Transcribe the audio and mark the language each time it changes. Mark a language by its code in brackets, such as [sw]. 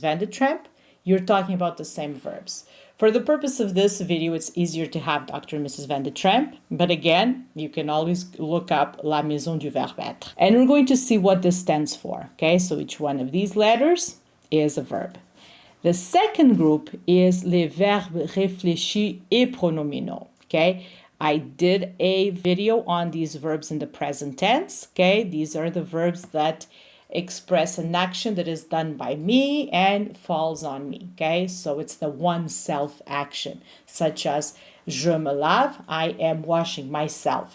[en] Van de Tramp, you're talking about the same verbs. For the purpose of this video, it's easier to have Dr. and Mrs. Van de Tramp, but again, you can always look up La Maison du Verbe Être. And we're going to see what this stands for, okay? So each one of these letters is a verb. The second group is [fr] les verbes réfléchis et pronominaux. [en] okay? I did a video on these verbs in the present tense, okay? These are the verbs that express an action that is done by me and falls on me, okay? So it's the one-self action, such as [fr] je me lave, [en] I am washing myself.